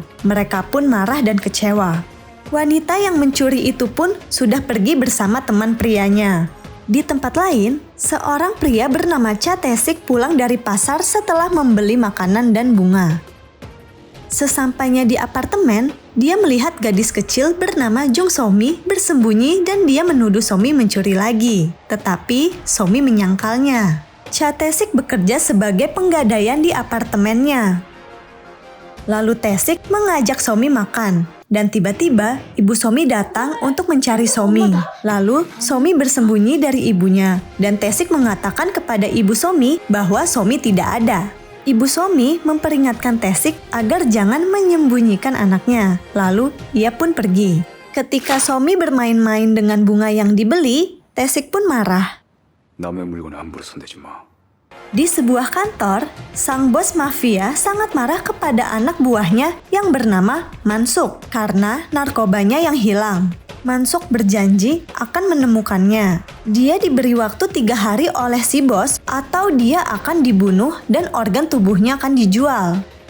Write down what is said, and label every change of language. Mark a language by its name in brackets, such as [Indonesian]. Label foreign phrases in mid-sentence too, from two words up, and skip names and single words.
[Indonesian] Mereka pun marah dan kecewa. Wanita yang mencuri itu pun sudah pergi bersama teman prianya. Di tempat lain, seorang pria bernama Cha Tae-sik pulang dari pasar setelah membeli makanan dan bunga. Sesampainya di apartemen, dia melihat gadis kecil bernama Jung So-mi bersembunyi dan dia menuduh So-mi mencuri lagi. Tetapi So-mi menyangkalnya. Cha Tae-sik bekerja sebagai penggadaian di apartemennya. Lalu Tae-sik mengajak So-mi makan, dan tiba-tiba ibu So-mi datang untuk mencari So-mi. Lalu So-mi bersembunyi dari ibunya, dan Tae-sik mengatakan kepada ibu So-mi bahwa So-mi tidak ada. Ibu So-mi memperingatkan Tae-sik agar jangan menyembunyikan anaknya, lalu ia pun pergi. Ketika So-mi bermain-main dengan bunga yang dibeli, Tae-sik pun marah. [Korean] 남의 물건에 함부로 손대지 마. [Indonesian] Di sebuah kantor, sang bos mafia sangat marah kepada anak buahnya yang bernama Mansuk karena narkobanya yang hilang. Mansuk berjanji akan menemukannya. Dia diberi waktu 3 hari oleh si bos atau dia akan dibunuh dan organ tubuhnya akan dijual.